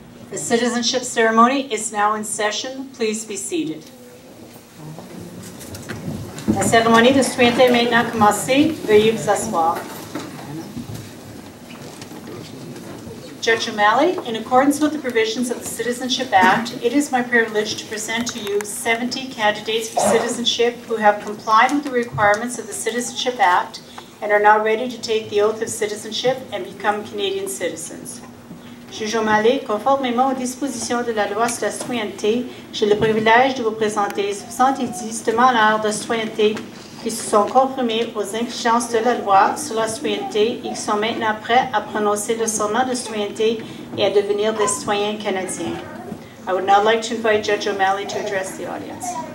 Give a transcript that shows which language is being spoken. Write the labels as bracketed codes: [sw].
[en] The citizenship ceremony is now in session. Please be seated. [fr] La cérémonie de citoyenneté est maintenant commencée. Veuillez vous asseoir. [en] Judge O'Malley, in accordance with the provisions of the Citizenship Act, it is my privilege to present to you 70 candidates for citizenship who have complied with the requirements of the Citizenship Act and are now ready to take the oath of citizenship and become Canadian citizens. [fr] Juge O'Malley, conformément aux dispositions de la loi sur la citoyenneté, j'ai le privilège de vous présenter 70 demandeurs de citoyenneté qui se sont conformés aux exigences de la loi sur la citoyenneté et qui sont maintenant prêts à prononcer le serment de citoyenneté et à devenir des citoyens canadiens. [en] I would now like to invite Judge O'Malley to address the audience.